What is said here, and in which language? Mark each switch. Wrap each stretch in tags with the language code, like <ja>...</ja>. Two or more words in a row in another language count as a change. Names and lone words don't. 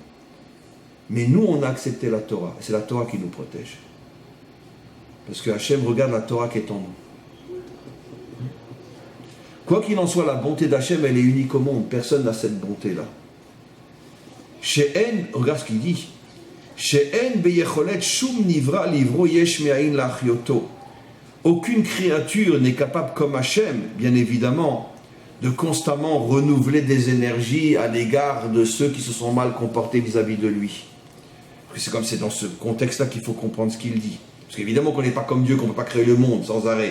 <fr>Mais nous, on a accepté la Torah. C'est la Torah qui nous protège. Parce que Hachem regarde la Torah qui est en nous. Quoi qu'il en soit, la bonté d'Hachem, elle est unique au monde. Personne n'a cette bonté-là. She'en, regarde ce qu'il dit.</fr> <he>שאין ביכולת שום נברא לברוא יש מאין לחיותו.</he> <fr>Aucune créature n'est capable, comme Hachem, bien évidemment, de constamment renouveler des énergies à l'égard de ceux qui se sont mal comportés vis-à-vis de lui. C'est dans ce contexte-là qu'il faut comprendre ce qu'il dit. Parce qu'évidemment qu'on n'est pas comme Dieu, qu'on ne peut pas créer le monde sans arrêt.</fr>